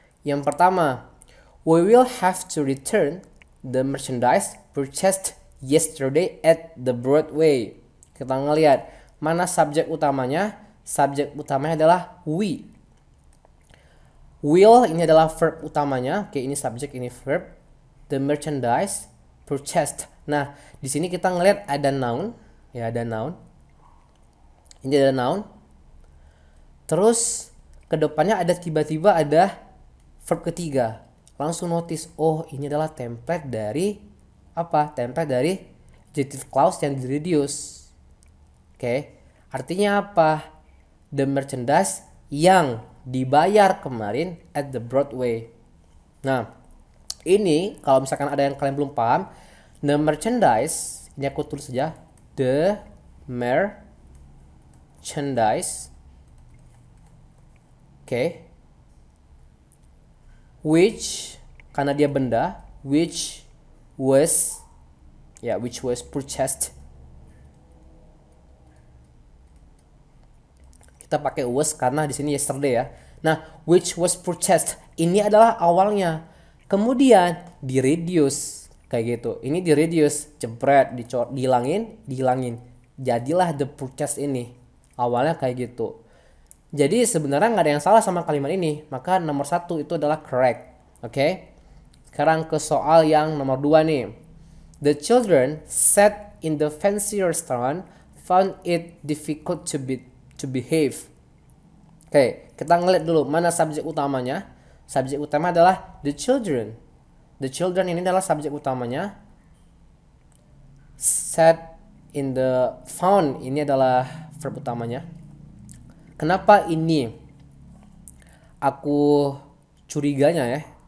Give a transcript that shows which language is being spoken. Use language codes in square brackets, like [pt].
[id] Yang pertama, [en] we will have to return the merchandise purchased yesterday at the Broadway. [id] Kita ngelihat mana subjek utamanya. Subjek utamanya adalah [en] we. [id] Will ini adalah verb utamanya. Oke, ini subjek, ini verb. [en] The merchandise purchased. [id] Nah, di sini kita ngelihat ada noun. Ya, ada noun. Ini ada noun. Terus kedepannya ada tiba-tiba ada verb ketiga. Langsung notice, oh ini adalah template dari apa? Template dari adjective clause yang di-reduce. Oke. Artinya apa? [en] The merchandise [id] yang dibayar kemarin [en] at the Broadway. [id] Nah, ini kalau misalkan ada yang kalian belum paham, [en] the merchandise, [id] ini aku tulis saja, the merchandise. Oke. [en] Which, [id] karena dia benda, [en] which was purchased. [id] Kita pakai was karena di sini yesterday ya. Nah, [en] which was purchased [id] ini adalah awalnya. Kemudian di reduce kayak gitu. Ini di reduce, jebret, dihilangin. Jadilah [en] the purchased [id] ini. Awalnya kayak gitu. Jadi sebenarnya nggak ada yang salah sama kalimat ini. Maka nomor 1 itu adalah correct. Oke. Sekarang ke soal yang nomor 2 nih. [en] The children sat in the fancy restaurant found it difficult to behave. [id] Oke, kita ngeliat dulu mana subjek utamanya. Subjek utama adalah the children. [en] The children [id] ini adalah subjek utamanya. [en] Sat in the found [id] ini adalah verb utamanya. Kenapa ini aku curiganya ya?